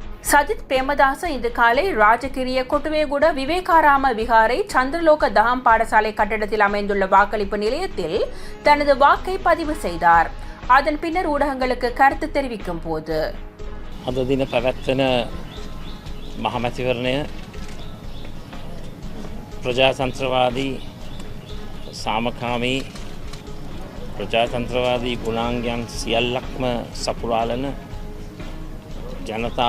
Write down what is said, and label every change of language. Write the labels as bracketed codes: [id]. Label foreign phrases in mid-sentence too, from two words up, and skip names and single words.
[ta] சஜித் பிரேமதாச இன்று காலை ராஜகிரிய கொட்டுவேகுட விவேகாராம விகாரை சந்திரலோக தகம் பாடசாலை கட்டிடத்தில் அமைந்துள்ள வாக்களிப்பு நிலையத்தில் தனது வாக்கை பதிவு செய்தார். அதன் பின்னர் ஊடகங்களுக்கு கருத்து தெரிவிக்கும் போது [si] අද දින පැවැත්වෙන මහමැතිවරණය ප්‍රජාතන්ත්‍රවාදී සාමකාමී ප්‍රජාතන්ත්‍රවාදී ගුණාංගයන් සියල්ලක්ම සපුරාලන ජනතා